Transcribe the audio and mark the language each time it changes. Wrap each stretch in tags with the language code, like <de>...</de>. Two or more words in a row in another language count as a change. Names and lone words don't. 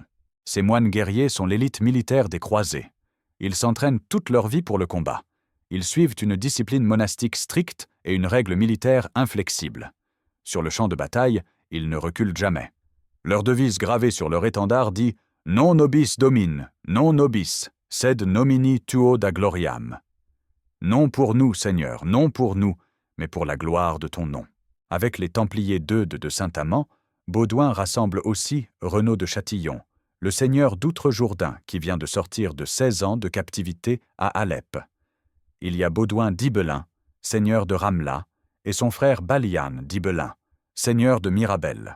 <fr>Ces moines guerriers sont l'élite militaire des croisés. Ils s'entraînent toute leur vie pour le combat. Ils suivent une discipline monastique stricte et une règle militaire inflexible. Sur le champ de bataille, ils ne reculent jamais. Leur devise gravée sur leur étendard dit</fr> <la>« Non nobis domine, non nobis, sed nomini tuo da gloriam ».</la> <fr>Non pour nous, Seigneur, non pour nous, mais pour la gloire de ton nom. Avec les Templiers d'Eudes de Saint-Amand, Baudouin rassemble aussi Renaud de Châtillon, le seigneur d'Outre-Jourdain qui vient de sortir de 16 ans de captivité à Alep. Il y a Baudouin d'Ibelin, seigneur de Ramla, et son frère Balian d'Ibelin, seigneur de Mirabel.</fr>